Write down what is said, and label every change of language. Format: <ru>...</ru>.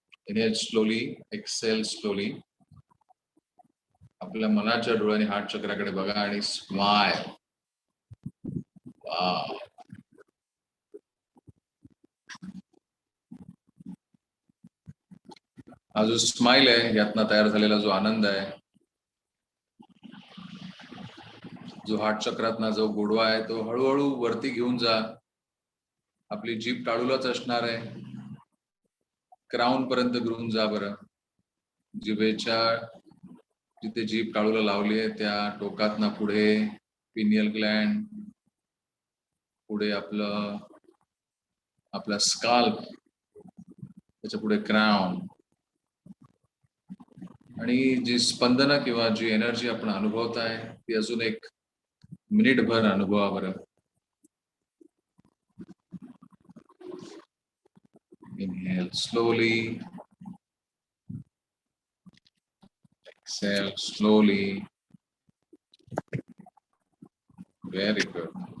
<en>Inhale slowly, exhale slowly.</en> <mr>आपल्या मनाच्या डोळ्याने हार्ट चक्राकडे बघा आणि स्माइल. वाव. हा जो स्माइल आहे यातनं तयार झालेला जो आनंद आहे, जो हार्ट चक्रातनं जो गोडवा आहे तो हळूहळू वरती घेऊन जा. आपली जीभ टाळूलाच असणार आहे. क्राउन पर्यंत घेऊन जा बरं. जिभेच्या जिथे जीभ टाळूला लावली आहे त्या टोकातनं पुढे पिनियल ग्लँड, पुढे आपला स्काल्प, त्याच्या पुढे क्राउन, आणि जी स्पंदनं किंवा जी एनर्जी आपण अनुभवताय ती अजून एक मिनिटभर अनुभवा बरं.</mr> <en>Inhale slowly, exhale slowly. Very good.</en>